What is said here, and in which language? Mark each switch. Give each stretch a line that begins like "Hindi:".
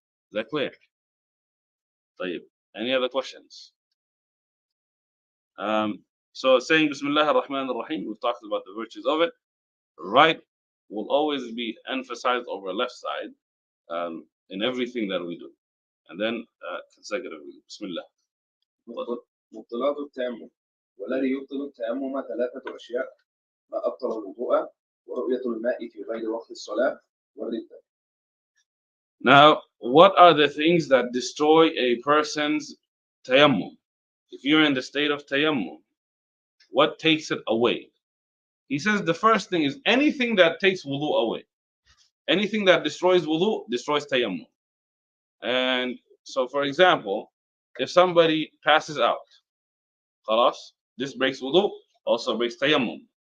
English: Is that clear? طيب. Any other questions? So saying Bismillah ar-Rahman ar-Rahim, we've talked about the virtues of it. Right will always be emphasized over left side in everything that we do. And then consecutively, Bismillah.
Arabic: مبطلات التيمم والذي يبطل التيمم ثلاثة أشياء ما أبطل الوضوء ورؤية الماء في غير وقت الصلاة والردة.
English: Now, what are the things that destroy a person's tayammum? If you're in the state of tayammum, what takes it away? He says the first thing is anything that takes wudu away. Anything that destroys wudu destroys tayammum. And so, for example, if somebody passes out, khalas, this breaks wudu, also breaks tayammum.